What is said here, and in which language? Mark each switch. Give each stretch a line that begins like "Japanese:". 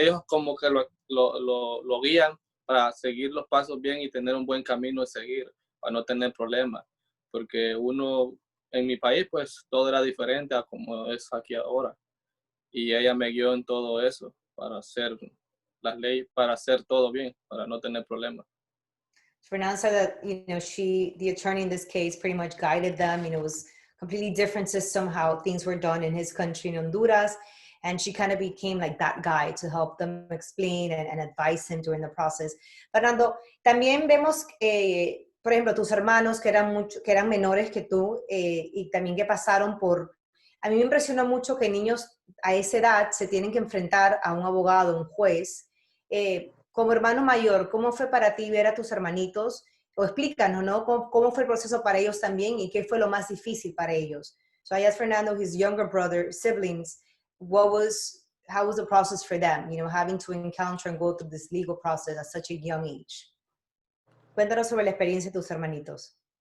Spanish: Ellos como que lo guían para seguir los pasos bien y tener un buen camino y seguir, para no tener problemas. Porque uno, en mi país, pues todo era diferente a como es aquí ahora. Y ella me guió en todo eso para hacer las leyes, para hacer todo bien, para no tener problemas.
English: Fernanda said that, the attorney in this case pretty much guided them. It was a completely different system, how things were done in his country in Honduras. And she kind of became like that guide to help them explain and advise him during the process.
Spanish: Fernando, también vemos, por ejemplo, tus hermanos que eran menores que tú y también que pasaron por... A mí me impresiona mucho que niños a esa edad se tienen que enfrentar a un abogado, un juez. Como hermano mayor, ¿cómo fue para ti ver a tus hermanitos? O explícanos, ¿no? ¿Cómo fue el proceso para ellos también y qué fue lo más difícil para ellos?
English: So I asked Fernando, his younger brother, siblings, how was the process for them, having to encounter and go through this legal process at such a young age?
Spanish: Cuéntanos sobre la experiencia de tus hermanitos.